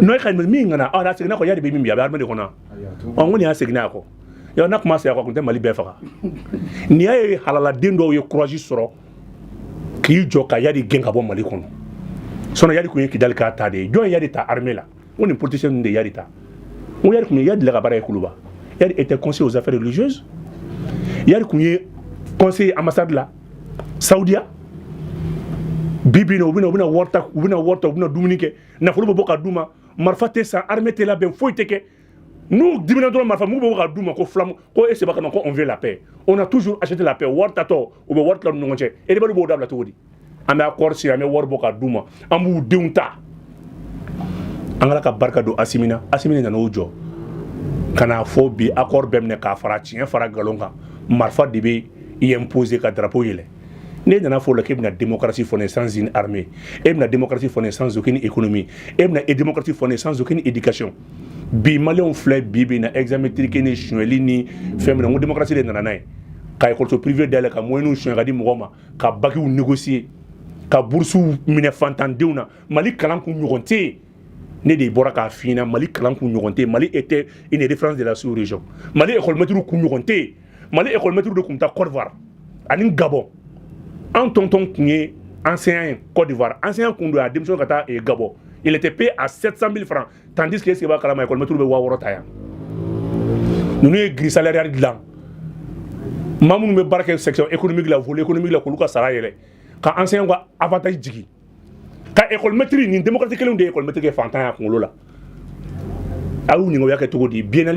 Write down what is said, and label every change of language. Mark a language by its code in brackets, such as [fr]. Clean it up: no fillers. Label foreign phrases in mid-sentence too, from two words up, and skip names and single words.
[bm] non e ka min kana n'a seginna a kɔ Yadi bɛ min bi a bɛ armée de kɔnɔ n ko nin y'a seginna a kɔ yɔrɔ n'a kuma se a kɔ a kun tɛ Mali bɛɛ faga nin y'a ye halaladen dɔw ye courage sɔrɔ k'i jɔ ka Yadi gɛn ka bɔ Mali kɔnɔ sinon Yadi kun ye Kidali k'a ta de ye jɔn Yadi ta armée la n ko nin politicien ninnu de Yadi ta n ko Yadi kun ye Yadi la ka baara ye Kuluba Yadi [fr] était conseiller aux affaires religieuses [bm] Yadi kun ye [fr] conseiller ambassade [bm] la Saudiya bibi na u bɛna wari ta u bɛna dumuni kɛ nafolo bɛ bɔ ka d'u ma marifa tɛ san armée tɛ labɛn foyi tɛ kɛ nous dimina dɔrɔn marifa mugu bɛ bɔ ka d'u ma ko flamme ko e seba kana ko [fr] on veut la paix on a toujours acheté la paix [bm] wari tatɔ u bɛ wari tila u ni ɲɔgɔn cɛ e de b'o dabila cogo di an bɛ [fr] accord signé [bm] an bɛ wari bɔ ka d'u ma an b'u denw ta an ka barika don Asimi nana o jɔ ka n'a fɔ bi accord bɛɛ minɛ k'a fara tiɲɛ fara nkalon kan marifa de bɛ i imposer ka drapeau yɛlɛ ne nana fɔ o la k'e bɛna démocratie fɔne [fr] sans une armée [bm] e bɛna démocratie fɔne [fr] sans aucune économie [bm] e bɛna démocratie fɔne [fr] sans aucune éducation [bm] bi maliyɛnw filɛ bi bɛ na [fr] examen triqué [bm] ni suɲɛli ni fɛn min na n ko démocratie de nana n'a ye ka [fr] école privé [bm] dayɛlɛ ka moyens suɲɛ ka di mɔgɔw ma ka bakiw négocier ka boursiw minɛ fantandenw na Mali kalan kun ɲɔgɔn tɛ yen ne de bɔra k'a f'i ɲɛna Mali kalan kun ɲɔgɔn tɛ yen Mali [fr] était une référence de la sous-région [bm] Mali [fr] école maître [bm] kun ɲɔgɔn tɛ yen Mali [fr] école maître [bm] de kun bɛ taa Côte d'Ivoire ani Gabon an tonton kun ye enseignant ye Côte d'Ivoire enseignant kun don a démissionné ka taa Gabon [fr] il était payé à 700 000 francs tandis que est-ce que [bm] b'a kalama [fr] école maître [bm] bɛ 6000 ta yan ninnu ye [fr] grille salariale [bm] dilan maa minnu bɛ baara kɛ [fr] section économique [bm] la [fr] volet économique [bm] la k'olu ka sara yɛlɛ ka enseignant ka avantage jigi ka [fr] école maître [bm] ni démocratie kelenw de ye [fr] école maître [bm] kɛ fantan ya kunkolo la a y'u ɲininka u y'a kɛ cogo di biennale